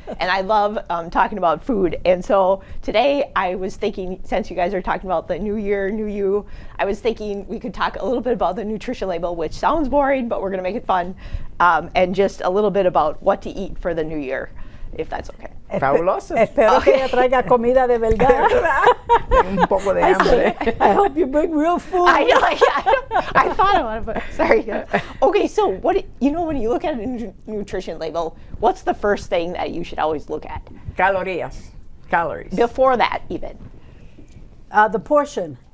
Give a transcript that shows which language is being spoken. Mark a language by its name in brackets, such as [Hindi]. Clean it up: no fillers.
[English] And I love talking about food. And so today I was thinking, since you guys are talking about the new year, new you, I was thinking we could talk a little bit about the nutrition label, which sounds boring, but we're going to make it fun. And just a little bit about what to eat for the new year, if that's okay. [Spanish] Fabuloso. Espero que ella traiga comida de verdad. Un poco de hambre. [English] I hope you bring real food. I know, I thought I would, but sorry. Okay, so when you look at a nutrition label, what's the first thing that you should always look at? Calories. Before that, even. The portion.